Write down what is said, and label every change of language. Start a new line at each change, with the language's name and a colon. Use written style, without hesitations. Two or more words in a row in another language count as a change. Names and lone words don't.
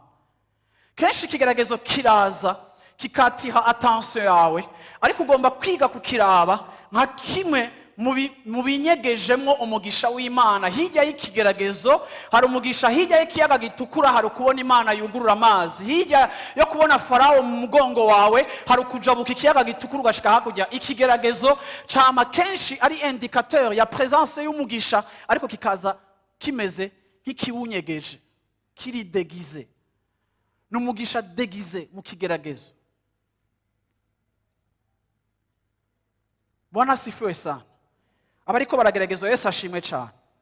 Rundi: Kenshi ikigeragezo kiraza kikatiha attention yawe, ariko ugomba kwiga kukiraba nka kimwe mu binyegejemwo umugisha w'Imana. Hirya y'ikigeragezo hari umugisha, hirya y'ikiyaga gitukura hari kubona Imana yugurura amazi, hirya yo kubona Farao mu mugongo wawe hari kujabuka ikiyaga gitukura ugashika hakurya. Ikigeragezo cama kenshi ari indicateur ya presence y'umugisha, ariko kikaza kimeze nk'ikiwunyegeje, kiri déguisé. N'umugisha déguisé mu kigeragezo.
Swahili: Bwana sifiwe sana.
Rundi: Abariko barageragezwa Yesu ashimwe cyane.